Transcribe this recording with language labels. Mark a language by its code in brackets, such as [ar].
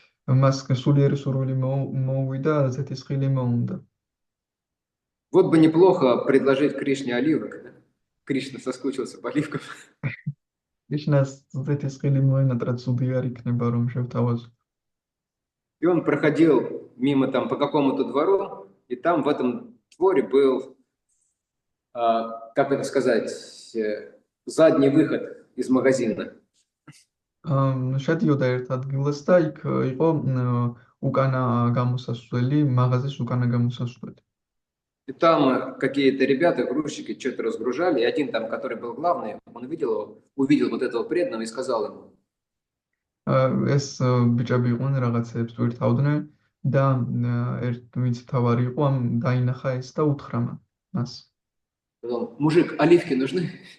[ka] მას სულიერი სურვილი მოუვიდა, ზეთისხილი მოუნდა. [ru] Вот бы неплохо предложить Кришне оливок. Кришна соскучился по оливкам. [ka] Кришнას ზეთისხილი მოენატრა ცუდი არ იქნება რომ შევთავაზო. [ru] И он проходил мимо там по какому-то двору, и там в этом дворе был, как это сказать, задний выход из магазина. [ka] შედიოდა ერთ ადგილას და იქ იყო უკანა გამოსასვლელი, მაღაზიის უკანა გამოსასვლელი. [ru] И там какие-то ребята, грузчики, что-то разгружали, и один там, который был главный, он увидел вот этого преданного и сказал ему, [ka] ეს ბიჭები იყვნენ რაღაცებს ვირთავდნენ და ერთ ვინც თავარი იყო ამ დაინახა ეს და უთხრა მას [ru] сказал, мужик, оливки нужны?